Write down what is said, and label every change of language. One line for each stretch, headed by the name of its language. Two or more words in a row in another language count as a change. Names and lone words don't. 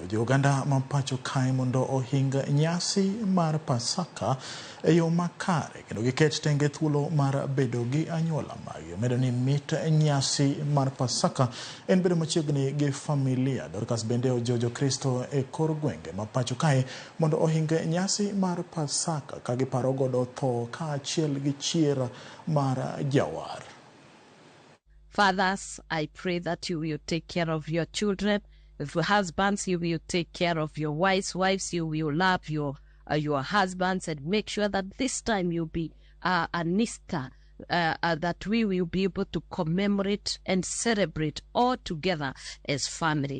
Luo (Kenya and Tanzania): ojiwo oganda ma pacho kae mondo ohinga nyasi mar Pasaka e yo makare kendo giket tenge thuolo mar bedo gi anyuola magi. Omedo ni mit nyasi mar Pasaka en bedo machiegni gi familia. Dorcas bende ojiwo jokristo e kor gwenge ma pacho kae mondo ohinga nyasi mar Pasaka ka giparo godo tho kaachiel gi chier mar jawar.
English: Fathers, I pray that you will take care of your children. If husbands, you will take care of your wives. Wives, you will love your husbands and make sure that this time you'll be an Easter that we will be able to commemorate and celebrate all together as family.